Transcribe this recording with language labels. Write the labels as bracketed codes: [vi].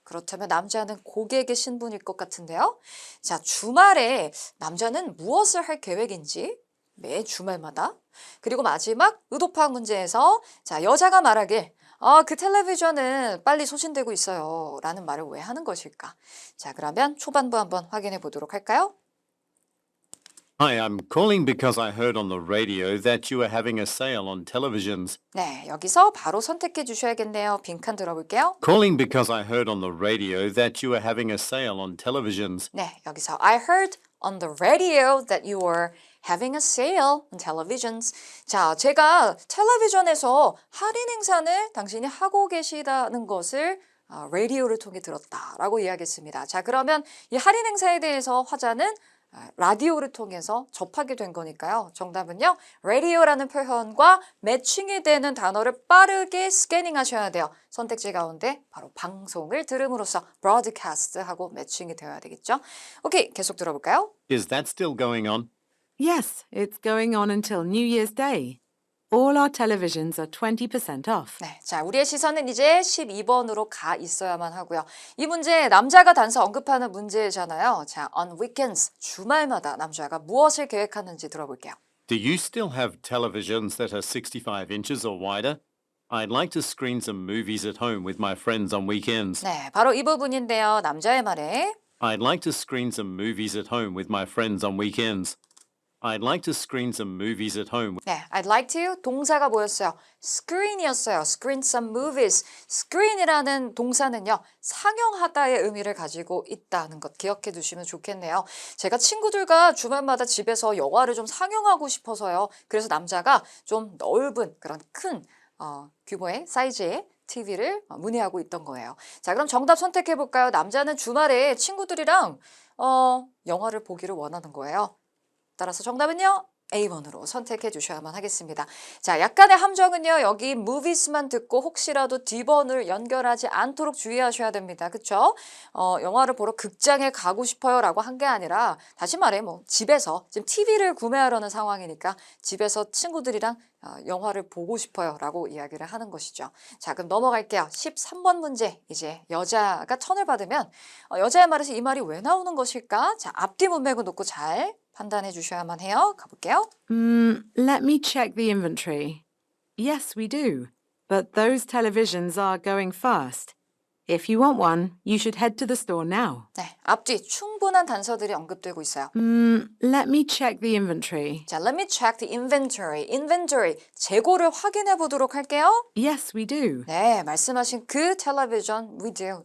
[ko] 그렇다면 남자는 고객의 신분일 것 같은데요. 자, 주말에 남자는 무엇을 할 계획인지 매 주말마다. 그리고 마지막 의도 파악 문제에서 자, 여자가 말하길 그 텔레비전은 빨리 소진되고 있어요 라는 말을 왜 하는 것일까? 자, 그러면 초반부 한번 확인해 보도록 할까요? [en] Hi, I'm calling because I heard on the radio that you were having a sale on televisions. [ko] 네, 여기서 바로 선택해 주셔야겠네요. 빈칸 들어볼게요. [en] Calling because I heard on the radio that you were having a sale on televisions. [ko] 네, 여기서 [en] I heard on the radio that you were having a sale on televisions. [ko] 자, 제가 텔레비전에서 할인 행사를 당신이 하고 계시다는 것을 라디오를 통해 들었다라고 이야기했습니다. 자, 그러면 이 할인 행사에 대해서 화자는 라디오를 통해서 접하게 된 거니까요. 정답은요. radio라는 표현과 매칭이 되는 단어를 빠르게 스캐닝 하셔야 돼요. 선택지 가운데 바로 방송을 들음으로써 broadcast하고 매칭이 되어야 되겠죠. 오케이, 계속 들어볼까요? [en] Is that still going on? Yes, it's going on until New Year's Day. All our televisions are 20% off. [ko] 네, 자, 우리의 시선은 이제 12번으로 가 있어야만 하고요. 이 문제 남자가 단서 언급하는 문제잖아요. 자, [en] on weekends, [ko] 주말마다 남자가 무엇을 계획하는지 들어볼게요. [en] Do you still have televisions that are 65 inches or wider? I'd like to screen some movies at home with my friends on weekends. [ko] 네, 바로 이 부분인데요. 남자의 말에 [en] I'd like to screen some movies at home with my friends on weekends. I'd like to screen some movies at home. [ko] 네, [en] I'd like to [ko] 동사가 뭐였어요? screen이었어요. [en] screen some movies. [ko] screen이라는 동사는요. 상영하다의 의미를 가지고 있다는 것 기억해 두시면 좋겠네요. 제가 친구들과 주말마다 집에서 영화를 좀 상영하고 싶어서요. 그래서 남자가 좀 넓은 그런 큰 규모의 사이즈의 TV를 문의하고 있던 거예요. 자, 그럼 정답 선택해 볼까요? 남자는 주말에 친구들이랑 영화를 보기를 원하는 거예요. 따라서 정답은요. A번으로 선택해 주셔야만 하겠습니다. 자, 약간의 함정은요. 여기 movies만 듣고 혹시라도 D번을 연결하지 않도록 주의하셔야 됩니다. 그쵸? 영화를 보러 극장에 가고 싶어요 라고 한 게 아니라 다시 말해 집에서 지금 TV를 구매하려는 상황이니까 집에서 친구들이랑 영화를 보고 싶어요 라고 이야기를 하는 것이죠. 자, 그럼 넘어갈게요. 13번 문제. 이제 여자가 턴을 받으면 여자의 말에서 이 말이 왜 나오는 것일까? 자, 앞뒤 문맥을 놓고 잘 판단해 주셔야만 해요. 가볼게요. [en] Let me check the inventory. Yes, we do. But those televisions are going fast. If you want one, you should head to the store now. [ko] 네, 앞뒤 충분한 단서들이 언급되고 있어요. [en] Let me check the inventory. [ko] 자, [en] let me check the inventory. [ko] inventory, 재고를 확인해 보도록 할게요. [en] Yes, we do. [ko] 네, 말씀하신 그 텔레비전 [en] we do.